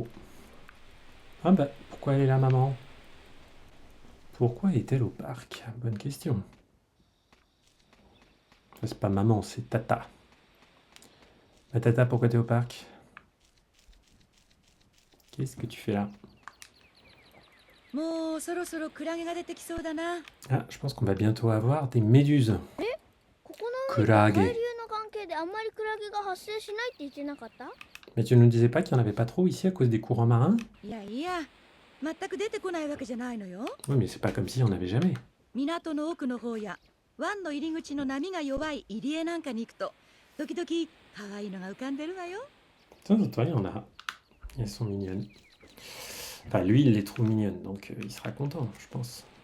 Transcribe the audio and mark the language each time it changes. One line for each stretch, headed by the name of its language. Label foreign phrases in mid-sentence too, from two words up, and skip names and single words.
French: Ah bah, pourquoi elle est là, maman? Pourquoi est-elle au parc? Bonne question. C'est pas maman, c'est Tata. Ma Tata, pourquoi t'es au parc? Qu'est-ce que tu fais là?
Japanese: もうそろそろクラゲが出てきそうだな。
French: Ah, je pense qu'on va bientôt avoir des méduses.
Japanese: ここの海と海流 Kurage. の関係であんまりクラゲが発生しないって言ってなかった？
French: Mais tu ne nous disais pas qu'il n'y en avait pas trop ici à cause des courants marins?
Japanese: いやいや、全く出てこないわけじゃないのよ。
French: Oui, mais c'est pas comme s'il n'y en avait jamais.
Japanese: 港の奥の方や湾の入り口の波が弱い入り江なんかに行くと、時々可愛いのが浮かんでるわよ。
French: De temps en temps, il y en a. Elles sont mignonnes. Enfin, lui, il les trouve mignonnes, donc il sera content, je pense.